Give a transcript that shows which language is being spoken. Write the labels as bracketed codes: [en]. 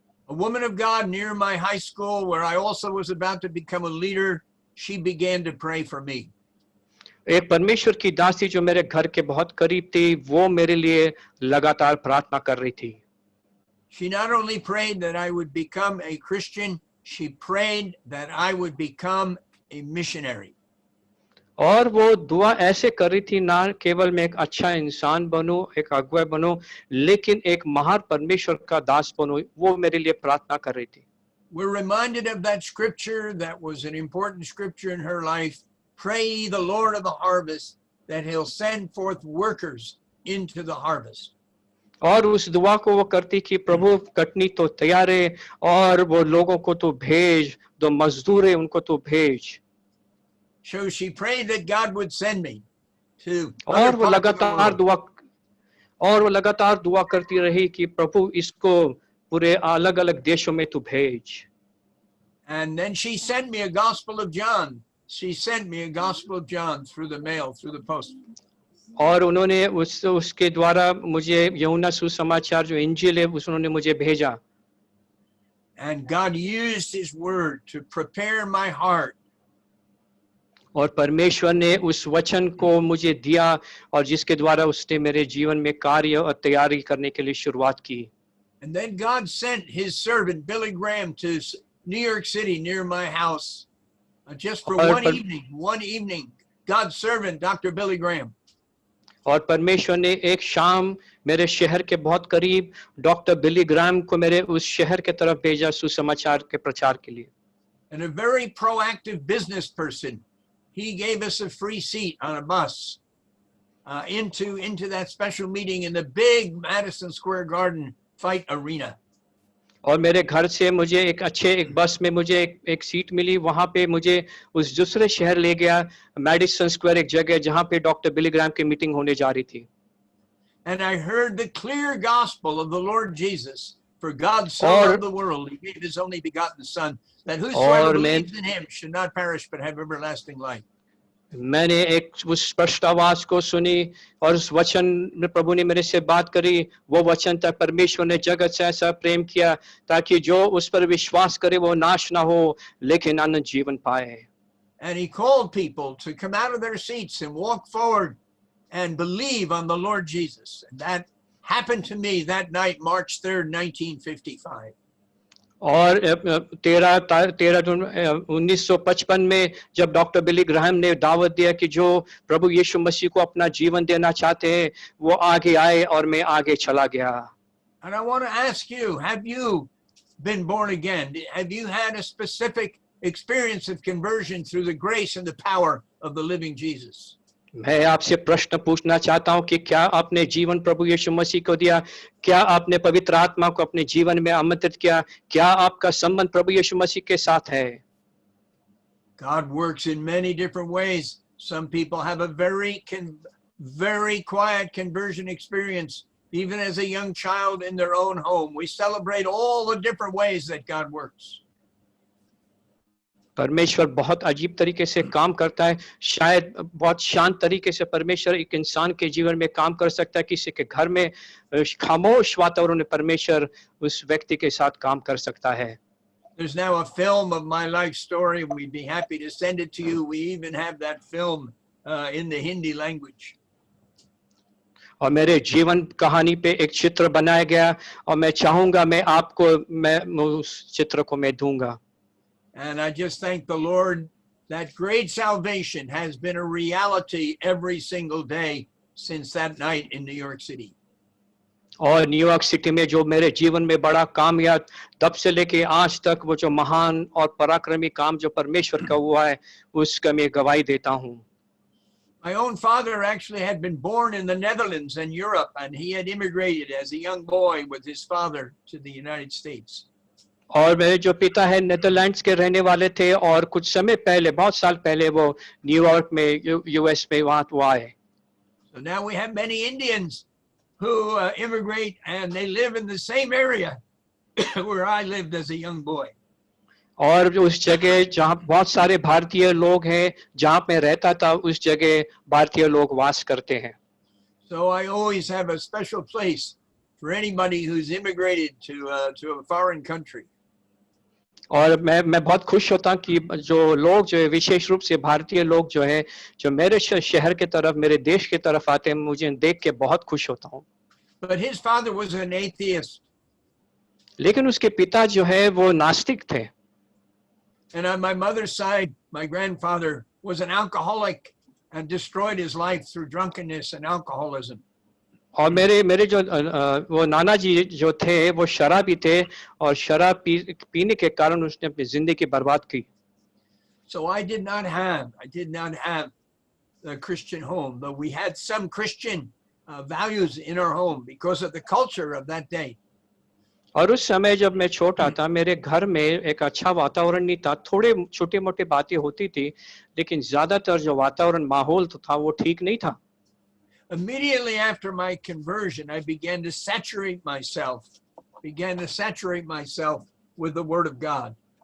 [en] A woman of God near my high school, where I also was about to become a leader, she began to pray for me. [hi] एक परमेश्वर की दासी जो मेरे घर के बहुत करीब थी, वो मेरे लिए लगातार प्रार्थना कर रही थी। [en] She not only prayed that I would become a Christian, she prayed that I would become a missionary. [hi] और वो दुआ ऐसे कर रही थी, ना केवल मैं एक अच्छा इंसान बनूं, एक अगुवा बनूं, लेकिन एक महान परमेश्वर का दास बनूं, वो मेरे लिए प्रार्थना कर रही थी। [en] We're reminded of that scripture that was an important scripture in her life. Pray ye the Lord of the harvest that he'll send forth workers into the harvest. [hi] और उस दुआ को वो करती कि प्रभु कटनी तो तैयार है और वो लोगों को तो भेज, जो मजदूर है उनको तो भेज। [en] So she prayed that God would send me to [hi] और [en] other [hi] वो [en] parts of the world. [hi] लगातार दुआ करती रही कि प्रभु इसको पूरे अलग-अलग देशों में तू भेज। [en] And then she sent me a Gospel of John. She sent me a Gospel of John through the mail, through the post. [hi] और उन्होंने उसके द्वारा मुझे यूहन्ना सुसमाचार जो इंजील है उन्होंने मुझे भेजा। [en] And God used his word to prepare my heart. [hi] और परमेश्वर ने उस वचन को मुझे दिया और जिसके द्वारा उसने मेरे जीवन में कार्य और तैयारी करने के लिए शुरुआत की। [en] And then God sent his servant Billy Graham to New York City near my house just for one evening. God's servant, Dr. Billy Graham. [hi] और परमेश्वर ने एक शाम मेरे शहर के बहुत करीब डॉक्टर बिली ग्राम को मेरे उस शहर के तरफ भेजा सुसमाचार के प्रचार के लिए। [en] And a very proactive business person, he gave us a free seat on a bus into that special meeting in the big Madison Square Garden fight arena. [hi] और मेरे घर से मुझे एक बस में मुझे एक सीट मिली, वहां पे मुझे उस दूसरे शहर ले गया, मैडिसन स्क्वायर एक जगह जहां पे डॉक्टर बिली ग्राम की मीटिंग होने जा रही थी। [en] And I heard the clear gospel of the Lord Jesus, for God so loved the world, he gave his only begotten son, that whosoever believes in him should not perish but have everlasting life. [hi] मैंने एक उस स्पष्ट आवाज को सुनी और उस वचन में प्रभु ने मेरे से बात करी। वो वचन था, परमेश्वर ने जगत से ऐसा प्रेम किया ताकि जो उस पर विश्वास करे वो नाश ना हो लेकिन अनंत जीवन पाए। [en] And he called people to come out of their seats and walk forward and believe on the Lord Jesus. And that happened to me that night, March 3rd, 1955. [hi] और 13 जून 1955 में जब डॉक्टर बिली ग्राहम ने दावत दिया कि जो प्रभु यीशु मसीह को अपना जीवन देना चाहते हैं वो आगे आए, और मैं आगे चला गया। [en] And I want to ask you, have you been born again? Have you had a specific experience of conversion through the grace and the power of the living Jesus? [hi] मैं आपसे प्रश्न पूछना चाहता हूं कि क्या आपने जीवन प्रभु यीशु मसीह को दिया? क्या आपने पवित्र आत्मा को अपने जीवन में आमंत्रित किया? क्या आपका संबंध प्रभु यीशु मसीह के साथ है? [en] God works in many different ways. Some people have a very quiet conversion experience, even as a young child in their own home. We celebrate all the different ways that God works. [hi] परमेश्वर बहुत अजीब तरीके से काम करता है। शायद बहुत शांत तरीके से परमेश्वर एक इंसान के जीवन में काम कर सकता है, किसी के घर में खामोश वातावरण में परमेश्वर उस व्यक्ति के साथ काम कर सकता है। [en] There's now a film of my life story. We'd be happy to send it to you. We even have that film in the Hindi language. [hi] और मेरे जीवन कहानी पे एक चित्र बनाया गया और मैं चाहूंगा मैं उस चित्र को मैं दूंगा। [en] And I just thank the Lord that great salvation has been a reality every single day since that night in New York City. [hi] और न्यूयॉर्क सिटी में जो मेरे जीवन में बड़ा काम या तब से लेके आज तक वो जो महान और पराक्रमी काम जो परमेश्वर का हुआ है उसका मैं गवाही देता हूँ। [en] My own father actually had been born in the Netherlands and Europe, and he had immigrated as a young boy with his father to the United States. [hi] और मेरे जो पिता है नेदरलैंड्स के रहने वाले थे और कुछ समय पहले, बहुत साल पहले वो न्यूयॉर्क में यूएस में वहां आए। [en] So now we have many Indians who immigrate and they live in the same area where I lived as a young boy. [hi] और उस जगह जहाँ बहुत सारे भारतीय लोग हैं, जहाँ मैं रहता था उस जगह भारतीय लोग वास करते हैं। [en] So I always have a special place for anybody who's immigrated to a foreign country. [hi] और मैं बहुत खुश होता हूँ कि जो लोग जो है, विशेष रूप से भारतीय लोग जो है, जो मेरे शहर के तरफ, मेरे देश के तरफ आते हैं, मुझे देख के बहुत खुश होता हूँ। [en] But his father was an atheist. [hi] लेकिन उसके पिता जो है वो नास्तिक थे। [en] And on my mother's side, my grandfather was an alcoholic and destroyed his life through drunkenness and alcoholism. [hi] और मेरे जो वो नाना जी जो थे वो शराबी थे और शराब पीने के कारण उसने अपनी जिंदगी बर्बाद की। [en] So I did not have the Christian home, though we had some Christian values in our home because of the culture of that day. [hi] और उस समय जब मैं छोटा था, मेरे घर में एक अच्छा वातावरण नहीं था, थोड़े छोटे मोटे बातें होती थी, लेकिन ज्यादातर जो वातावरण माहौल तो था वो ठीक नहीं था। [en] Immediately after my conversion, I began to saturate myself with the Word of God.